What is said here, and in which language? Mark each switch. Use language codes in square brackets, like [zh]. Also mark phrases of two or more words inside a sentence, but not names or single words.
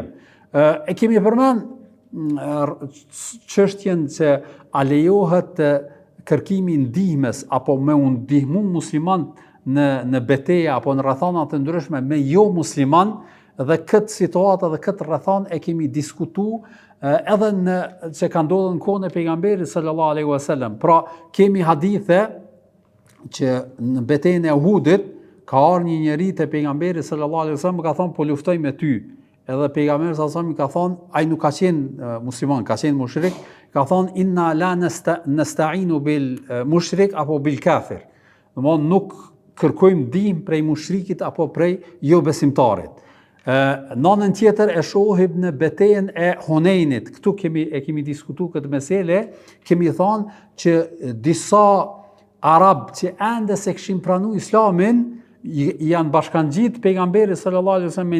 [sq] E kemi përmend çështjen se a lejohet kërkimi i ndihmës apo me u ndihmu musliman në betejë apo në rrethana të ndryshme me jo musliman, dhe këtë situatë dhe këtë rrethon e kemi diskutu edhe që ka ndodhur në kohën e pejgamberit [ar] صلى الله عليه وسلم. [sq] Pra kemi hadithe që në betejën e Uhudit ka ardhur një njeri te pejgamberi [ar] صلى الله عليه وسلم [sq] ka thonë po luftoj me ty. Edhe pejgamberi [ar] صلى الله عليه وسلم [sq] ka thonë, ai nuk ka qenë musliman, ka qenë mushrik, ka thonë [ar] إنا لا نستعين بالمشرك [sq] apo [ar] بالكافر. [sq] Domthonë nuk kërkojmë ndihmë prej mushrikit apo prej jo besimtarit. Në anën tjetër e shohim në betejën e Hunenit. Këtu kemi diskutuar këtë mesele, kemi thënë që disa arab që ende se kishin pranuar islamin janë bashkangjit pejgamberi [ar] صلى الله عليه وسلم [sq] me